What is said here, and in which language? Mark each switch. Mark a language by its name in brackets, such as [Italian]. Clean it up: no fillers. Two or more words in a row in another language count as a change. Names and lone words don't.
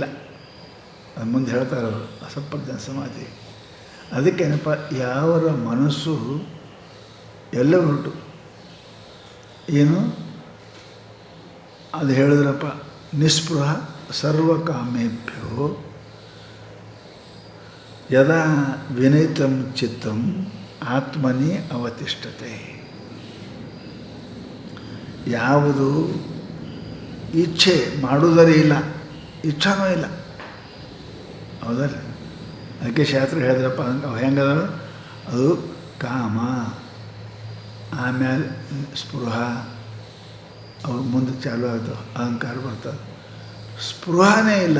[Kannada] ಅದು ಮುಂದೆ ಹೇಳ್ತಾರೆ ಅವರು ಅಸಂಪ್ರಜ್ಞ ಸಮಾಧಿ. ಅದಕ್ಕೇನಪ್ಪ, ಯಾವರ ಮನಸ್ಸು ಎಲ್ಲ ಹೊರಟು ಏನು ಅದು ಹೇಳಿದ್ರಪ್ಪ, [Sanskrit] ನಿಸ್ಪೃಹ ಸರ್ವಕಾಮೇಭ್ಯೋ ಯದಾ ವಿನಯಿತಂ ಚಿತ್ತಂ ಆತ್ಮನಿ ಅವತಿಷ್ಠತೆ. [Kannada] ಯಾವುದು ಇಚ್ಛೆ ಮಾಡುವುದರೇ ಇಲ್ಲ, ಇಚ್ಛಾನೂ ಇಲ್ಲ, ಹೌದಲ್ಲ? ಅದಕ್ಕೆ ಶಾಸ್ತ್ರ ಹೇಳಿದ್ರಪ್ಪ, ಹೆಂಗದ ಅದು ಕಾಮ, ಆಮೇಲೆ ಸ್ಪೃಹ, ಅವು ಮುಂದೆ ಚಾಲು ಆಗ್ತವೆ, ಅಹಂಕಾರ ಬರ್ತದೆ.